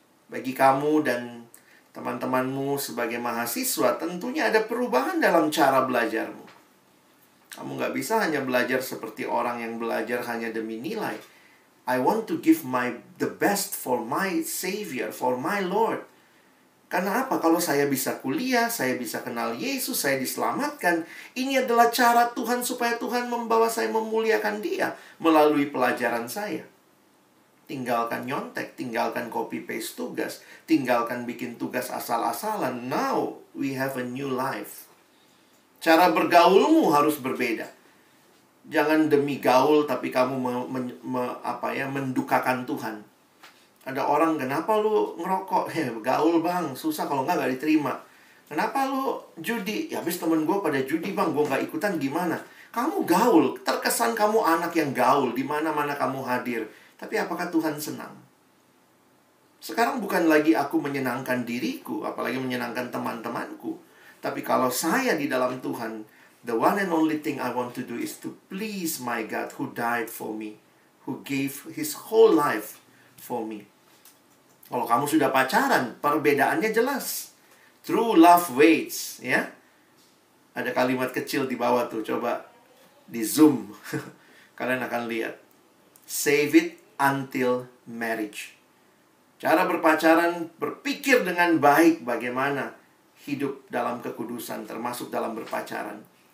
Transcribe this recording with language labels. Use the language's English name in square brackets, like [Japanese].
[Indonesian] Bagi kamu dan teman-temanmu sebagai mahasiswa, tentunya ada perubahan dalam cara belajarmu. Kamu nggak bisa hanya belajar seperti orang yang belajar hanya demi nilai. [English] I want to give the best for my Savior, for my Lord. [Indonesian] Karena apa? Kalau saya bisa kuliah, saya bisa kenal Yesus, saya diselamatkan. Ini adalah cara Tuhan supaya Tuhan membawa saya memuliakan Dia melalui pelajaran saya. Tinggalkan nyontek, tinggalkan copy-paste tugas, tinggalkan bikin tugas asal-asalan. [English] Now, we have a new life. [Indonesian] Cara bergaulmu harus berbeda. Jangan demi gaul tapi kamu mendukakan Tuhan. Ada orang, kenapa lu ngerokok? Gaul bang, susah kalau nggak diterima. Kenapa lu judi? Ya habis temen gue pada judi bang, gue nggak ikutan gimana? Kamu gaul, terkesan kamu anak yang gaul, di mana-mana kamu hadir. Tapi apakah Tuhan senang? Sekarang bukan lagi aku menyenangkan diriku, apalagi menyenangkan teman-temanku. Tapi kalau saya di dalam Tuhan, [English] the one and only thing I want to do is to please my God who died for me, who gave His whole life for me. [Indonesian] Kalau kamu sudah pacaran, perbedaannya jelas. [English] True love waits, [Indonesian] ya. Ada kalimat kecil di bawah tuh, coba di zoom. Kalian akan lihat. [English] Save it until marriage. [Indonesian] Cara berpacaran, berpikir dengan baik bagaimana hidup dalam kekudusan, termasuk dalam berpacaran.